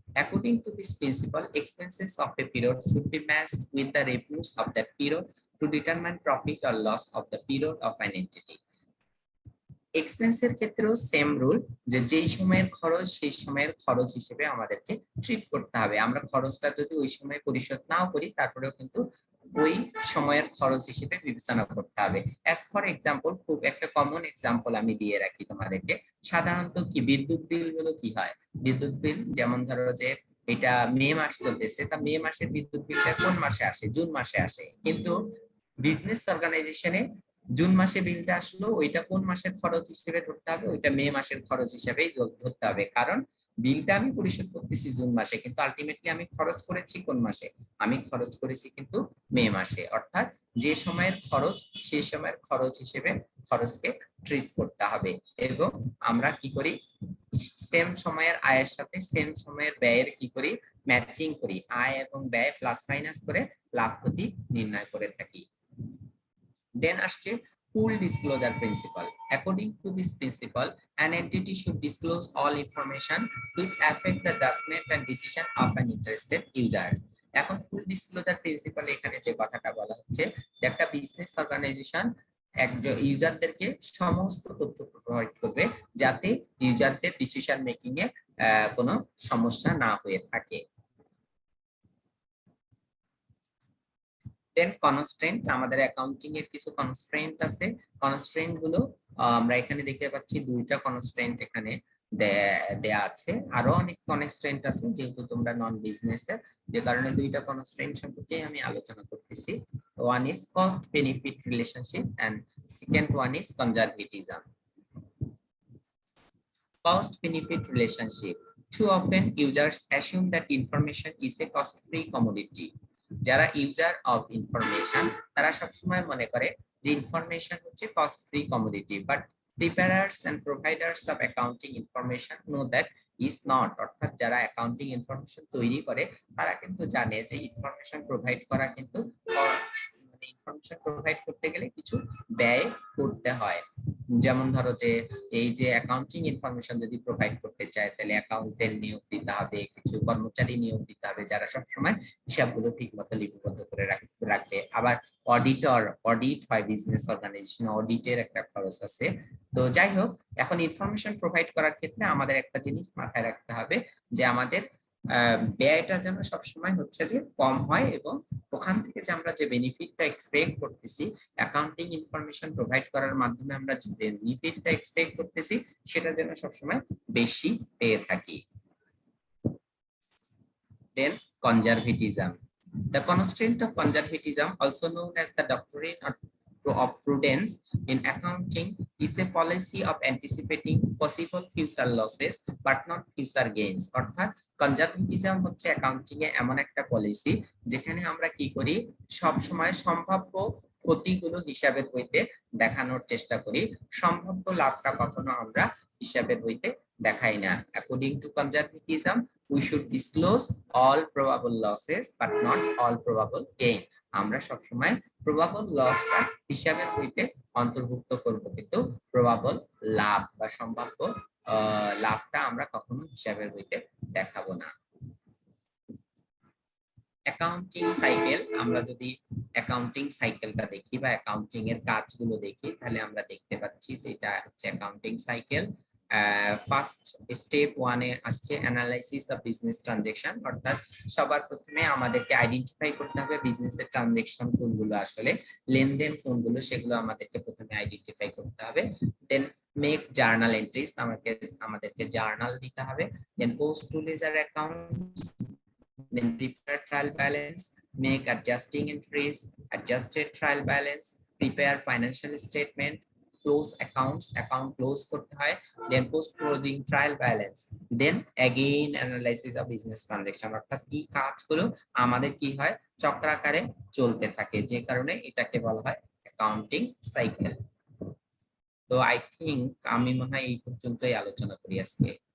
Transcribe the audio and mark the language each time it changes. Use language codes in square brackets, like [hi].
[en] According to this principle, expenses of a period should be matched with the revenues of that period to determine profit or loss of the period of an entity. [bn] এক্সপেন্সের ক্ষেত্রেও same rule, যে যেই সময়ের খরচ সেই সময়ের খরচ হিসেবে আমাদেরকে ট্রিট করতে হবে। আমরা খরচটা যদি ওই সময় পরিশোধ নাও করি তারপরেও কিন্তু ওই সময়ের খরচ হিসেবে বিবেচনা করতে হবে। [en] as for example, [bn] খুব একটা কমন এক্সাম্পল আমি দিয়ে রাখি তোমাদেরকে। সাধারণত কি বিদ্যুৎ বিল গুলো কি হয়, বিদ্যুৎ বিল যেমন ধরো যে এটা মে মাস চলতেছে, তা মে মাসের বিদ্যুৎ বিলটা কোন মাসে আসে, জুন মাসে আসে, কিন্তু বিজনেস অর্গানাইজেশনে জুন মাসে বিলটা আসলো, ওইটা কোন মাসের খরচ হিসেবে ধরতে হবে, ওইটা মে মাসের খরচ হিসেবেই ধরতে হবে। কারণ বিলটা আমি পরিশোধ করতেছি জুন মাসে, কিন্তু আলটিমেটলি আমি খরচ করেছি কোন মাসে, আমি খরচ করেছি কিন্তু মে মাসে। অর্থাৎ যে সময়ের খরচ সেই সময়ের খরচ হিসেবে খরচকে ট্রিট করতে হবে। এবং আমরা কি করি, সেম সময়ের আয়ের সাথে সেম সময়ের ব্যয়ের কি করি, ম্যাচিং করি, আয় এবং ব্যয় প্লাস মাইনাস করে লাভ ক্ষতি নির্ণয় করে থাকি। [en] Then আসছে full disclosure principle. According to this principle, an entity should disclose all information which affect the judgment and decision of an interested user. [bn] এখন ফুল ডিসক্লোজার প্রিন্সিপাল এখানে যে কথাটা বলা হচ্ছে, যে একটা বিজনেস অর্গানাইজেশন একজন ইউজারদেরকে সমস্ত তথ্য প্রোভাইড করবে যাতে ইউজারদের ডিসিশন মেকিং এ কোনো সমস্যা না হয়ে থাকে। দেন কনস্ট্রেন্ট, আমাদের অ্যাকাউন্টিং এর কিছু কনস্ট্রেন্ট আছে। কনস্ট্রেন্ট গুলো আমরা এখানে দেখতে পাচ্ছি, দুইটা কনস্ট্রেন্ট এখানে দেয়া আছে, আরো অনেক কনস্ট্রেন্ট আছে, যেহেতু তোমরা নন বিজনেস এর, যে কারণে দুইটা কনস্ট্রেন্ট সম্পর্কে আমি আলোচনা করতেছি। [en] One is cost benefit relationship and second one is conservatism. Cost benefit relationship. Too often users assume that information is a cost free commodity. যারা user of information তারা সবসময় মনে করে যে information হচ্ছে cost free commodity, but preparers and providers of accounting information know that is not. [bn] অর্থাৎ যারা accounting information তৈরি করে তারা কিন্তু জানে যে ইনফরমেশন প্রোভাইড করা কিন্তু ইনফরমেশন প্রোভাইড করতে গেলে কিছু ব্যয় করতে হয়। যেমন ধরো যে এই যে অ্যাকাউন্টিং ইনফরমেশন যদি প্রোভাইড করতে চায় তাহলে অ্যাকাউন্টেন্ট নিয়োগ দিতে হবে, কিছু কর্মচারী নিয়োগ দিতে হবে যারা সবসময় হিসাবগুলো ঠিক মতো লিপিবদ্ধ করে রাখবে। আবার অডিট হয় বিজনেস অর্গানাইজেশন, অডিটের একটা খরচ আছে। তো যাই হোক, এখন ইনফরমেশন প্রোভাইড করার ক্ষেত্রে আমাদের একটা জিনিস মাথায় রাখতে হবে যে আমাদের ব্যয়টা যেন সবসময় হচ্ছে যে কম হয়, এবং ওখান থেকে যে আমরা যে বেনিফিটটা এক্সপেক্ট করতেছি অ্যাকাউন্টিং ইনফরমেশন প্রোভাইড করার মাধ্যমে আমরা যে বেনিফিটটা এক্সপেক্ট করতেছি সেটা যেন সবসময় বেশি পেয়ে থাকি। [en] Then conservatism. The constraint of conservatism, also known as the doctrine of prudence in accounting, is a policy of anticipating possible future losses but not future gains. [bn] অর্থাৎ কনজারভেটিজম হচ্ছে অ্যাকাউন্টিং এ এমন একটা পলিসি যেখানে আমরা কি করি, সব সময় সম্ভাব্য ক্ষতিগুলো হিসাবের বইতে দেখানোর চেষ্টা করি, সম্ভাব্য লাভটা কখনো আমরা হিসাবের বইতে দেখাই না। [en] According to conservatism, we should disclose all probable losses but not all probable gain. [bn] আমরা সবসময় প্রবাবল লসটা হিসাবের বইতে অন্তর্ভুক্ত করব, কিন্তু প্রবাবল লাভ বা সম্ভাব্য লাভটা আমরা কখনো হিসাবের বইতে দেখাবো না। অ্যাকাউন্টিং সাইকেল, আমরা যদি অ্যাকাউন্টিং সাইকেলটা দেখি বা অ্যাকাউন্টিং এর কাজগুলো দেখি তাহলে আমরা দেখতে পাচ্ছি যে এটা হচ্ছে অ্যাকাউন্টিং সাইকেল। ফার্স্ট স্টেপ ওয়ানে আসছে অ্যানালাইসিস অফ বিজনেস ট্রানজাকশন, অর্থাৎ সবার প্রথমে আমাদেরকে আইডেন্টিফাই করতে হবে বিজনেসের ট্রানজাকশন কোনগুলো, আসলে লেনদেন কোনগুলো, সেগুলো আমাদেরকে প্রথমে আইডেন্টিফাই করতে হবে। [en] then make journal entries, [bn] আমাদেরকে জার্নাল দিতে হবে। [en] then post to ledger accounts, then prepare trial balance, make adjusting entries, adjusted trial balance, prepare financial statement, close accounts, account close [bn] করতে হয়, [en] then post closing trial balance, then again analysis of business transaction। [bn] অর্থাৎ এই কাজগুলো আমাদের কি হয়, চক্রাকারে চলতে থাকে, যে কারণে এটাকে বলা হয় অ্যাকাউন্টিং সাইকেল। তো [en] I think [bn] আমি মনে হয় এই পর্যন্তই আলোচনা করি আজকে।